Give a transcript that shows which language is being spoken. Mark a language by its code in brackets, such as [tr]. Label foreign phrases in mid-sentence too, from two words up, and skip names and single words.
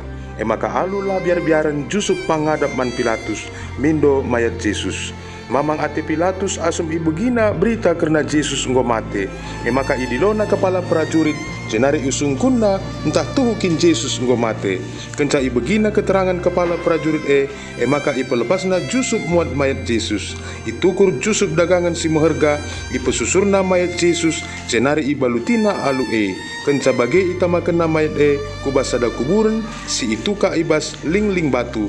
[btx] Maka alulah biar-biaran Yusuf pangadap man Pilatus mindo mayat Yesus. Mamang ate Pilatus asum ibu gina berita karena Yesus nggo mate. Maka idilona kepala prajurit jenari usung kunna entah tuhukin Yesus nggo mate. Kenca ibu gina keterangan kepala prajurit maka ipelepasna Yusuf muat mayat Yesus. Itukur Yusuf dagangan si meherga ipesusurna mayat Yesus jenari ibalutina alu kenca bage itamakan mayat kubas sada kuburan si ituka ibas ling batu.